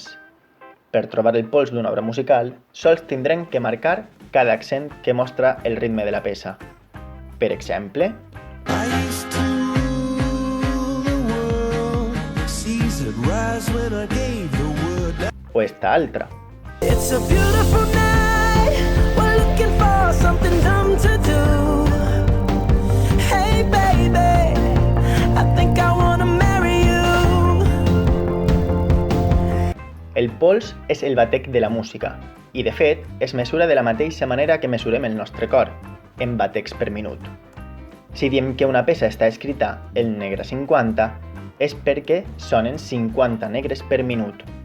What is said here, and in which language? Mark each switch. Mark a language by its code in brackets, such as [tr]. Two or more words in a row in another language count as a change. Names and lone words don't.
[ca] Per trobar el pols d'una obra musical, sols tindrem que marcar cada accent que mostra el ritme de la peça. Per exemple, o esta altra. [en] It's a beautiful night. We're looking for something dumb to do. Hey baby, I think I wanna marry you. [ca] El pols és el batec de la música i, de fet, es mesura de la mateixa manera que mesurem el nostre cor, en batecs per minut. Si diem que una peça està escrita en negre 50, és perquè sonen 50 negres per minut.